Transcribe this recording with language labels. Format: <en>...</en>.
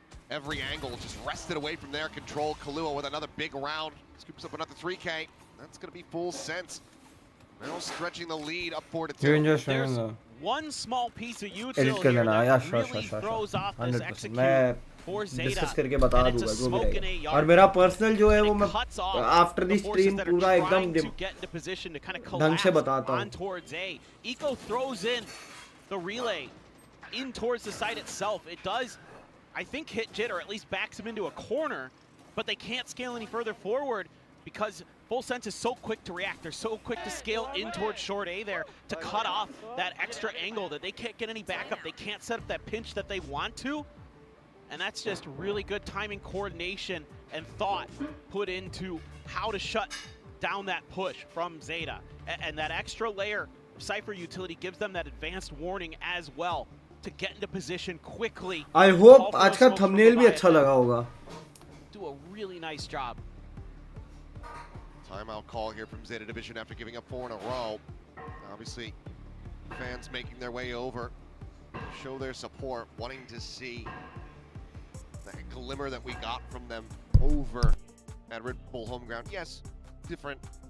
<en>Every angle just wrested away from their control. Kahlua with another big round. Scoops up another 3K. That's going to be Full Sense. Now stretching the lead up 4-2. There's one small piece of util here that really throws off this execute for discuss ZETA.</en> <hi>करके बता दूंगा जो भी रहेगा. और मेरा personal जो है वो मैं</hi> <en>after the stream</en> <hi>पूरा एकदम ढंग से बताता हूँ.</hi> <en>Eco throws in the relay in towards the site itself. It does, I think, hit Jit, or at least backs him into a corner, but they can't scale any further forward because Full Sense is so quick to react. They're so quick to scale in towards short A there to cut off that extra angle that they can't get any backup. They can't set up that pinch that they want to. And that's just really good timing, coordination, and thought put into how to shut down that push from ZETA. And that extra layer of Cypher utility gives them that advanced warning as well to get into position quickly. I hope</en> <hi>आज का thumbnail भी अच्छा लगा होगा.</hi> <en>Do a really nice job. Timeout call here from ZETA Division after giving up 4 in a row. Obviously, fans making their way over to show their support, wanting to see the glimmer that we got from them over at Red Bull home ground. Yes, different</en>